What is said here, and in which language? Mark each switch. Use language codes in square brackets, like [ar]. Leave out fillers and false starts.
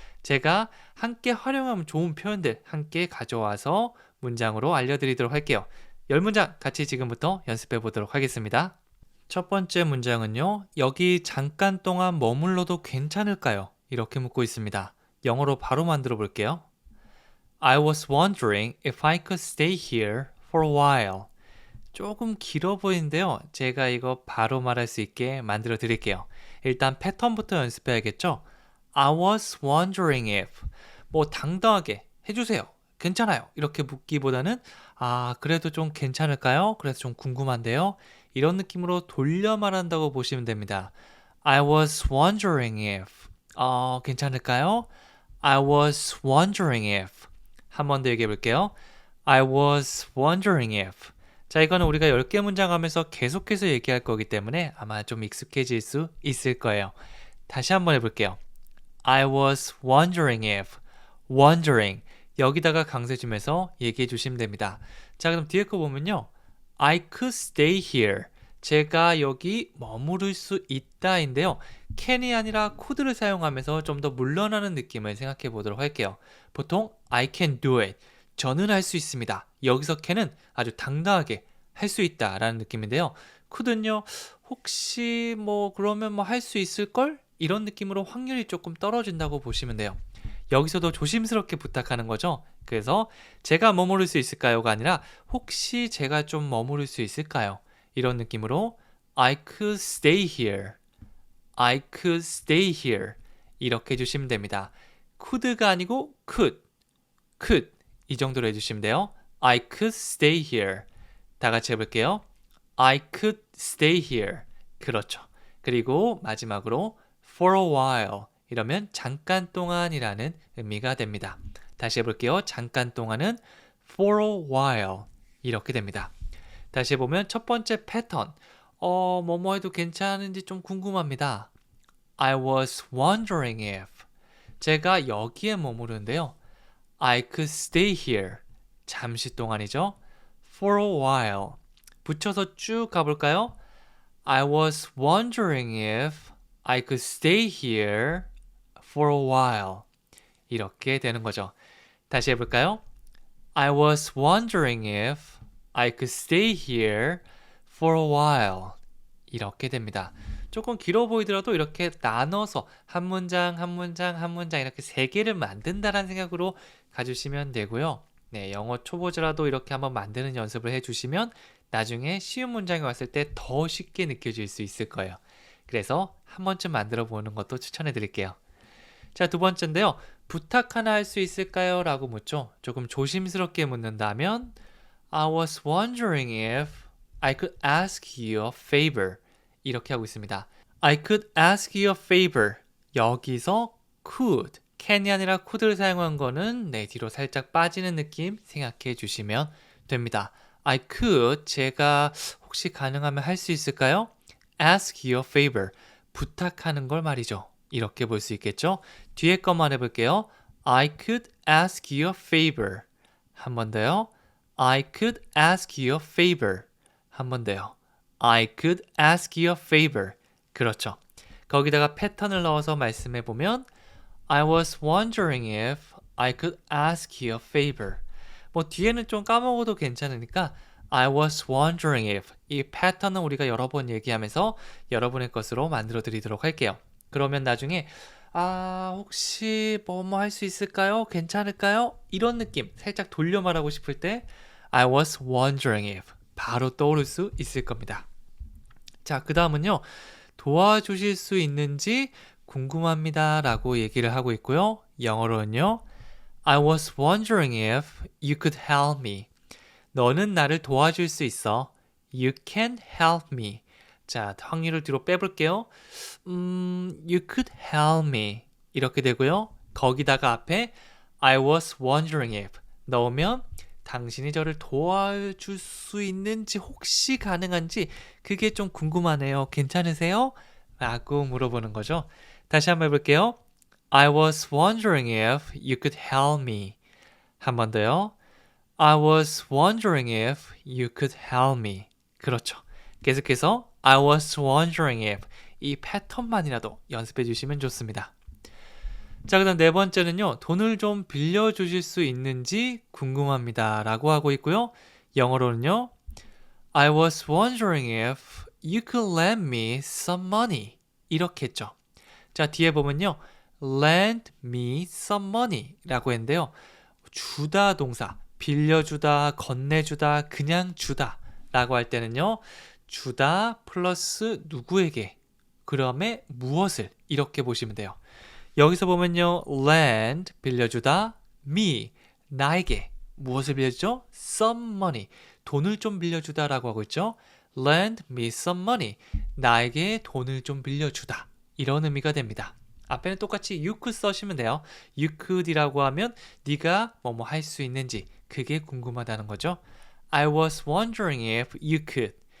[ko] 제가 함께 활용하면 좋은 표현들 함께 가져와서 문장으로 알려드리도록 할게요. 10문장 같이 지금부터 연습해 보도록 하겠습니다. 첫 번째 문장은요. 여기 잠깐 동안 머물러도 괜찮을까요? 이렇게 묻고 있습니다. 영어로 바로 만들어 볼게요. [en] I was wondering if I could stay here for a while. [ko] 조금 길어 보이는데요. 제가 이거 바로 말할 수 있게 만들어 드릴게요. 일단 패턴부터 연습해야겠죠? [en] I was wondering if [ko] 뭐 당당하게 해주세요. 괜찮아요. 이렇게 묻기보다는 그래도 좀 괜찮을까요? 그래서 좀 궁금한데요. 이런 느낌으로 돌려 말한다고 보시면 됩니다. [en] I was wondering if [ko] 괜찮을까요? [en] I was wondering if [ko] 한 번 더 얘기해 볼게요. [en] I was wondering if [ko] 자, 이거는 우리가 10개 문장 하면서 계속해서 얘기할 거기 때문에 아마 좀 익숙해질 수 있을 거예요. 다시 한번 해볼게요. [en] I was wondering if wondering [ko] 여기다가 강세 주면서 얘기해 주시면 됩니다. 자, 그럼 뒤에 거 보면요. [en] I could stay here. [ko] 제가 여기 머무를 수 있다인데요. can이 아니라 could를 사용하면서 좀 더 물러나는 느낌을 생각해 보도록 할게요. [en] 보통 I can do it. [ko] 저는 할 수 있습니다. 여기서 can은 아주 당당하게 할 수 있다라는 느낌인데요. could는요. 혹시 그러면 할 수 있을걸? 이런 느낌으로 확률이 조금 떨어진다고 보시면 돼요. 여기서도 조심스럽게 부탁하는 거죠. 그래서 제가 머무를 수 있을까요가 아니라 혹시 제가 좀 머무를 수 있을까요? 이런 느낌으로 [en] I could stay here. I could stay here. [ko] 이렇게 해주시면 됩니다. could가 아니고 could 이 정도로 해주시면 돼요. [en] I could stay here. [ko] 다 같이 해볼게요. [en] I could stay here. [ko] 그렇죠. 그리고 마지막으로 [en] for a while. [ko] 이러면 잠깐 동안이라는 의미가 됩니다. 다시 해볼게요. 잠깐 동안은 [en] for a while. [ko] 이렇게 됩니다. 다시 해보면 첫 번째 패턴. 뭐뭐 해도 괜찮은지 좀 궁금합니다. [en] I was wondering if. [ko] 제가 여기에 머무르는데요. [en] I could stay here. [ko] 잠시 동안이죠. [en] For a while. [ko] 붙여서 쭉 가볼까요? [en] I was wondering if I could stay here for a while. [ko] 이렇게 되는 거죠. 다시 해볼까요? [en] I was wondering if I could stay here for a while. [ko] 이렇게 됩니다. 조금 길어 보이더라도 이렇게 나눠서 한 문장, 한 문장, 한 문장 이렇게 3개를 만든다는 생각으로 가주시면 되고요. 네, 영어 초보자라도 이렇게 한번 만드는 연습을 해주시면 나중에 쉬운 문장이 왔을 때 더 쉽게 느껴질 수 있을 거예요. 그래서 한 번쯤 만들어 보는 것도 추천해 드릴게요. 자, 두 번째인데요. 부탁 하나 할 수 있을까요? 라고 묻죠. 조금 조심스럽게 묻는다면 [en] I was wondering if I could ask you a favor. [ko] 이렇게 하고 있습니다. [en] I could ask you a favor. [ko] 여기서 could, can이 아니라 could를 사용한 거는 뒤로 살짝 빠지는 느낌 생각해 주시면 됩니다. [en] I could, [ko] 제가 혹시 가능하면 할 수 있을까요? [en] ask you a favor. [ko] 부탁하는 걸 말이죠. 이렇게 볼 수 있겠죠? 뒤에 것만 해볼게요. [en] I could ask you a favor. [ko] 한 번 더요. [en] I could ask you a favor. [ko] 한 번 더요. [en] I could ask you a favor. [ko] 그렇죠. 거기다가 패턴을 넣어서 말씀해 보면 [en] I was wondering if I could ask you a favor. [ko] 뒤에는 좀 까먹어도 괜찮으니까 [en] I was wondering if [ko] 이 패턴은 우리가 여러 번 얘기하면서 여러분의 것으로 만들어 드리도록 할게요. 그러면 나중에 혹시 뭐 할 수 있을까요? 괜찮을까요? 이런 느낌 살짝 돌려 말하고 싶을 때 [en] I was wondering if [ko] 바로 떠오를 수 있을 겁니다. 자, 그 다음은요. 도와주실 수 있는지 궁금합니다 라고 얘기를 하고 있고요. 영어로는요. [en] I was wondering if you could help me. [ko] 너는 나를 도와줄 수 있어. [en] You can help me. [ko] 자, 확률을 뒤로 빼볼게요. [en] You could help me. [ko] 이렇게 되고요. 거기다가 앞에 [en] I was wondering if [ko] 넣으면 당신이 저를 도와줄 수 있는지 혹시 가능한지 그게 좀 궁금하네요. 괜찮으세요? 라고 물어보는 거죠. 다시 한번 해볼게요. [en] I was wondering if you could help me. [ko] 한 번 더요. [en] I was wondering if you could help me. [ko] 그렇죠. 계속해서 [en] I was wondering if [ko] 이 패턴만이라도 연습해 주시면 좋습니다. 자, 그 다음 네 번째는요. 돈을 좀 빌려주실 수 있는지 궁금합니다. 라고 하고 있고요. 영어로는요. [en] I was wondering if you could lend me some money. [ko] 이렇게 했죠. 자, 뒤에 보면요. [en] lend me some money [ko] 라고 했는데요. 주다 동사, 빌려주다, 건네주다, 그냥 주다 라고 할 때는요. 주다 플러스 누구에게, 그다음에 무엇을 이렇게 보시면 돼요. 여기서 보면요. lend, 빌려주다, me, 나에게 무엇을 빌려주죠? [en] some money, [ko] 돈을 좀 빌려주다 라고 하고 있죠. [en] lend me some money, [ko] 나에게 돈을 좀 빌려주다. 이런 의미가 됩니다. 앞에는 똑같이 [en] you could [ko] 써시면 돼요. you could이라고 하면 네가 뭐뭐 할 수 있는지 그게 궁금하다는 거죠. [en] I was wondering if you could.